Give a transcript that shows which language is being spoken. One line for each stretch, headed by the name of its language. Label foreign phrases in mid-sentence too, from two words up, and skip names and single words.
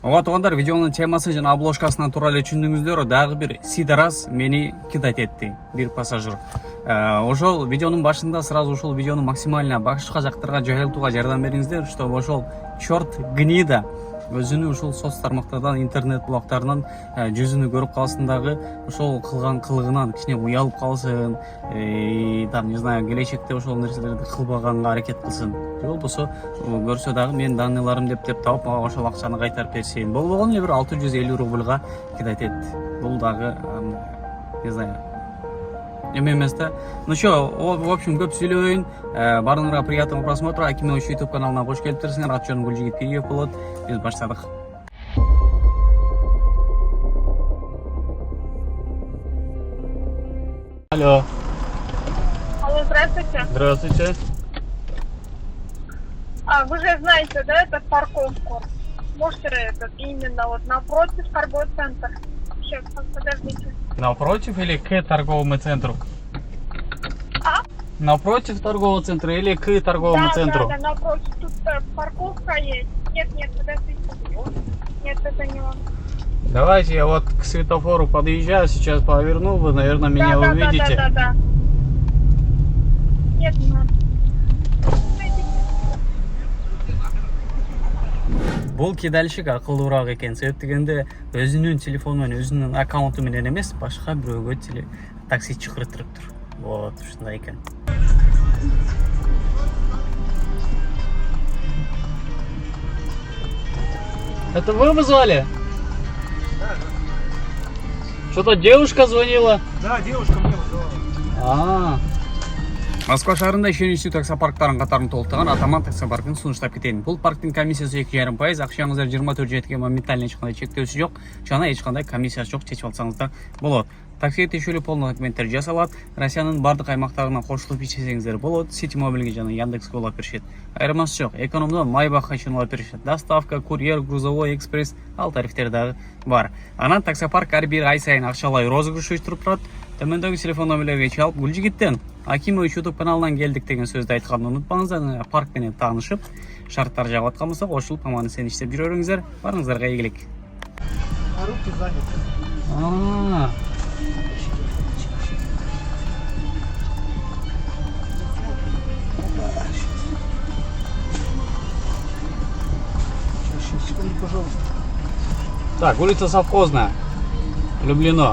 Kyrgyz: Ага туугандар, видеонун темасы жана обложкасынан туура эле түшүндүңүздөр, дагы бир сидарас мени кидать этти, бир пассажир. Ошол видеонун башында сразу ушул видеону максимально башка жактарга жайылтууга жардам бериңиздер, чтобы ошол
Russian: чёрт гнида
Kyrgyz: өзүнүн ушул соц тармактардан, интернет блогтарынан жүзүнү көрүп калсын, дагы ошол кылган кылыгынан кичине уялып калсын,
Russian: там не знаю,
Kyrgyz: келечекте ошол нерселерди кылбаганга аракет кылсын. Же болбосо көрсө дагы менин данныйларым деп тауып мага ошол акчаны кайтарып берсин. Болгону эле бир 650 рубльга кидать этти. Бул дагы
Russian: не знаю,
Kyrgyz: эме эмес да.
Russian: Ну что, в общем,
Kyrgyz: көп сүйлөбөйүн. Баарыңарга
Russian: приятного просмотра.
Kyrgyz: Аким Ойчу YouTube каналына кош келипсиңер. Аты жөнүм Гүлжигит Кириев болот. Биз баштадык.
Russian: Алло. Алло, здравствуйте. Здравствуйте. Вы же знаете, да, это парковку? Можете именно вот напротив торговый центр? Сейчас, подождите. Напротив или к торговому центру? А? Напротив торгового центра или к торговому центру? Да, напротив. Тут парковка есть. Нет, подождите. Нет, это не он. Давайте я вот к светофору подъезжаю, сейчас поверну, вы, наверное, меня увидите. Да. Нет, не надо.
Kyrgyz: Бул кидальщик акылдуураак экен. Себеп дегенде өзүнүн телефону менен, өзүнүн аккаунту менен эмес, башка бирөөгө такси чакыртырыптыр. Вот, ушундай экен.
Russian: Это вы вызвали? Да. Что-то девушка звонила? Да, девушка мне вызвала.
Kyrgyz: Москва шаарында ишеничтүү таксопарктардын катарын толуктаган Атаман таксопаркын сунуштап кетейин. Бул парктын комиссиясы 2,5%, акчаңыздар 24 жетиге моментально эч кандай чектөөсү жок, жана эч кандай комиссиясы жок, чечип алсаңыз да болот. Такси тиешелүү полный документтер жасалат. Россиянын бардык аймактарына кошулуп ишесеңиздер болот. Сити мобилге жана Яндекске улап беришет. Айырмасы жок. Экономдон Майбахка чейин улап беришет.
Russian: Доставка, курьер, грузовой, экспресс,
Kyrgyz: ал тарифтер дагы бар. Анан таксопарк ар бир ай сайын акчалай розыгрыш уюштуруп турат. Төмөндөгү телефон номерлерге чалып, Гүлжигиттен Аким Ойчу YouTube каналынан келдик деген сөздү айтканды унутпаңыздар. Парк менен таанышып, шарттар жагып аткан болсо, кошулуп аман эсен иштеп жүрө бериңиздер. Барыңыздарга ийгилик.
Russian: А руки заняты. Секунду, пожалуйста. Так, улица Совхозная. Люблено.